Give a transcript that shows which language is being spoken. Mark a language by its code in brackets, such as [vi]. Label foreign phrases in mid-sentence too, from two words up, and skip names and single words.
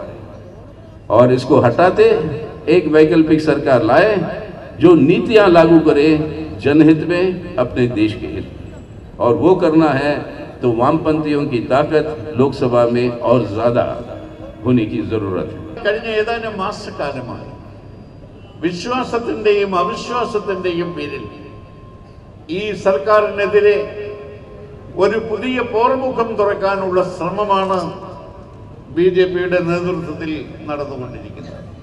[hi] और इसको हटाते एक वैकल्पिक सरकार लाए जो नीतियां लागू करे जनहित में, अपने देश के हित में, और वो करना है तो वामपंथियों की ताकत लोकसभा में और ज्यादा होने की जरूरत है. [ml] കഴിഞ്ഞ ഏതാനും മാസക്കാലമായി വിശ്വാസത്തിന്റെയും അവിശ്വാസത്തിന്റെയും പേരിൽ ഈ സർക്കാരിനെതിരെ ഒരു പുതിയ പോർമുഖം തുറക്കാനുള്ള ശ്രമമാണ് BJPയുടെ നേതൃത്വത്തിൽ നടന്നുകൊണ്ടിരിക്കുന്നത്.